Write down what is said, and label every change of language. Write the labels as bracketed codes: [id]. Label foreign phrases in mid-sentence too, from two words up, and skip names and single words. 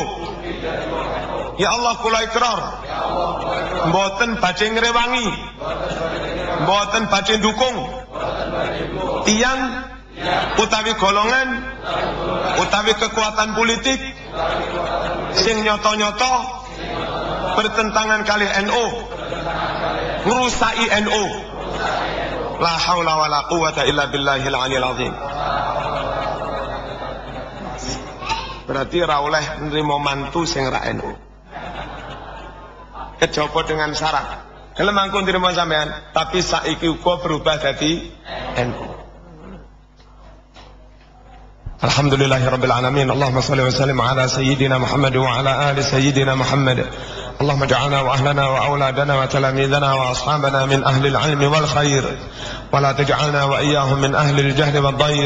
[jv] Ya Allah, kula ikrar mboten badhe ngrewangi, mboten badhe dukung tiyang utawi golongan utawi kekuatan politik sing nyoto-nyoto bertentangan kali NU, ngrusaki NU. [ar] لا حول ولا قوة إلا بالله العلي العظيم. [jv] Berarti ra oleh nrimo mantu sing ra NU. Kejaba [id] dengan syarat. [jv] Gelem mangko nrimo sampean, tapi saiki uga berubah dadi NU. [ar] الحمد لله رب العالمين. اللهم صل وسلم على سيدنا محمد وعلى آل سيدنا محمد. اللهم اجعلنا واهلنا واولادنا وتلاميذنا واصحابنا من اهل العلم والخير ولا تجعلنا واياهم من اهل الجهل والضير.